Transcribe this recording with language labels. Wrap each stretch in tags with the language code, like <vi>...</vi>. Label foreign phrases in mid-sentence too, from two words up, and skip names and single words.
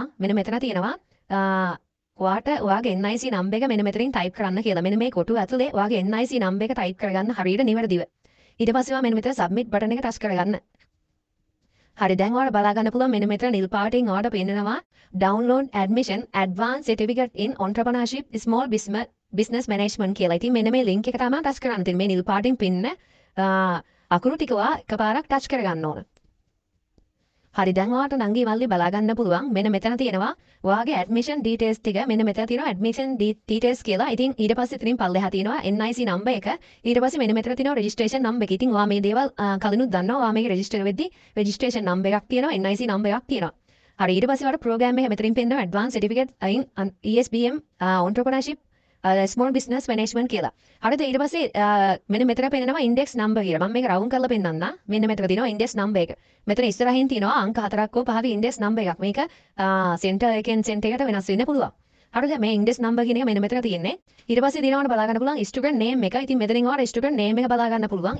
<si>මෙන්න මෙතන තියෙනවා ඔයාට ඔයාගේ</si> <en>NIC number</en> <si>එක මෙන්න මෙතනින් ටයිප් කරන්න කියලා. මෙන්න මේ කොටුව ඇතුලේ ඔයාගේ</si> <en>NIC number</en> <si>එක ටයිප් කරගන්න හරියට නිවැරදිව. ඊට පස්සේ ඔයා මෙන්න මෙතන</si> <en>submit button</en> <si>එක ටච් කරගන්න. හරි දැන් ඔයාලට බලා ගන්න පුළුවන් මෙන්න මෙතන නිල් පාටින් ඔයාලට පෙන්නනවා</si> <en>download admission advanced certificate in entrepreneurship small business management</en> <si>කියලා. ඉතින් මෙන්න මේ ලින්ක් එක තමයි ටච් කරන්න තියෙන්නේ. මේ නිල් පාටින් පින්න අකුරු ටික ඔයා එකපාරක් ටච් කරගන්න ඕන. හරි දැන් ඔයාලට නංගි මල්ලි බලා ගන්න පුළුවන් මෙන්න මෙතන තියෙනවා ඔයාගේ</si> <en>admission details</en> <si>ටික මෙන්න මෙතන තියෙනවා</si> <en>admission details</en> <si>කියලා. ඉතින් ඊට පස්සේ ඉතින් පල්ලෙහා තියෙනවා</si> <en>NIC number</en> <si>එක. ඊට පස්සේ මෙන්න මෙතන තියෙනවා</si> <en>registration number</en> <si>එක. ඉතින් ඔයා මේ දේවල් කලිනුත් දන්නවා. ඔයා මේක රෙජිස්ටර් වෙද්දී</si> <en>registration number</en> <si>එකක් තියෙනවා</si> <en>NIC number</en> <si>එකක් තියෙනවා. හරි ඊට පස්සේ ඔයාලට ප්‍රෝග්‍රෑම් එක මෙතනින් පෙන්නනවා</si> <en>advanced certificate in ESBM entrepreneurship small business management</en> <si>කියලා. හරිද ඊට පස්සේ මෙන්න මෙතන පෙන්නනවා</si> <en>index number</en> <si>කියලා. මම මේක රවුන්ඩ් කරලා පෙන්නන්නම්. මෙන්න මෙතන තියෙනවා</si> <en>index number</en> <si>එක. මෙතන ඉස්සරහින් තියෙනවා අංක 4ක් හෝ 5ක</si> <en>index number</en> <si>එකක්. මේක center එකෙන් center එකට වෙනස් වෙන්න පුළුවන්. හරිද මේ</si> <en>index number</en> <si>කියන එක මෙන්න මෙතන තියෙන්නේ. ඊට පස්සේ දිනවල බලා ගන්න පුළුවන්</si> <en>student name</en> <si>එක. ඉතින් මෙතනින් ඔයාලා</si> <en>student name</en> <si>එක බලා ගන්න පුළුවන්.</si>